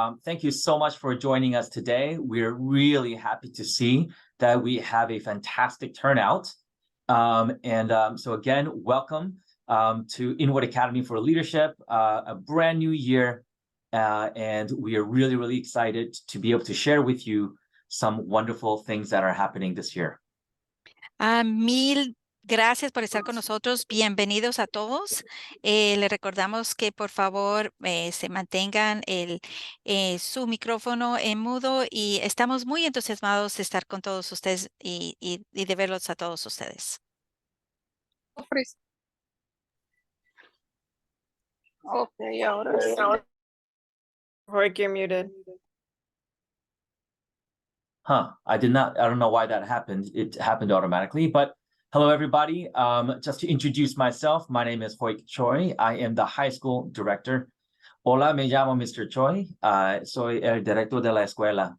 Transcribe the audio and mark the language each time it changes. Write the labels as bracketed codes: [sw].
[en] Thank you so much for joining us today. We're really happy to see that we have a fantastic turnout. So again, welcome to Inwood Academy for Leadership, a brand new year. And we are really, really excited to be able to share with you some wonderful things that are happening this year. [es] Mil gracias por estar con nosotros. Bienvenidos a todos. Le recordamos que por favor se mantengan su micrófono en mudo y estamos muy entusiasmados de estar con todos ustedes y de verlos a todos ustedes. [en] Okay, [es] ahora sí. [en] Jorge, you're muted. I don't know why that happened. It happened automatically, but hello, everybody. Just to introduce myself, my name is Hoik Choi. I am the high school director. [es] Hola, me llamo Mr. Choi. Soy el director de la escuela.